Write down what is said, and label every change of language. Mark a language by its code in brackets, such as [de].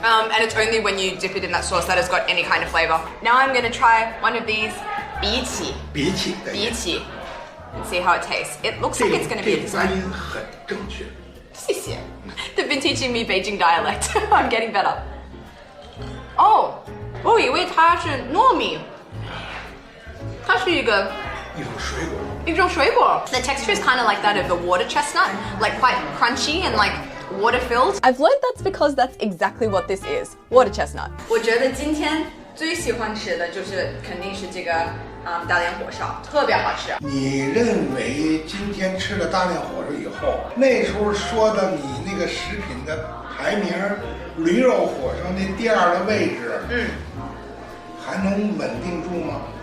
[en] And it's only when you dip it in that sauce that it's got any kind of flavor. Now I'm gonna try one of these 荸荠 and see how it tastes. It looks like it's gonna be this one. [zh] 发音很正确。谢谢. [en] They've been teaching me Beijing dialect. I'm getting better. [zh] Oh, 我以为它是糯米，它是一种水果。 [en] The texture is kind of like that of a water chestnut, like quite crunchy and like water-filled. I've learned that's because that's exactly what this is, water chestnut. [zh] 我觉得今天最喜欢吃的就是肯定是这个大连火烧，特别好吃。你认为今天吃了大连火烧以后，那时候说的你那个食品的排名，驴肉火烧那第2的位置，还能稳定住吗？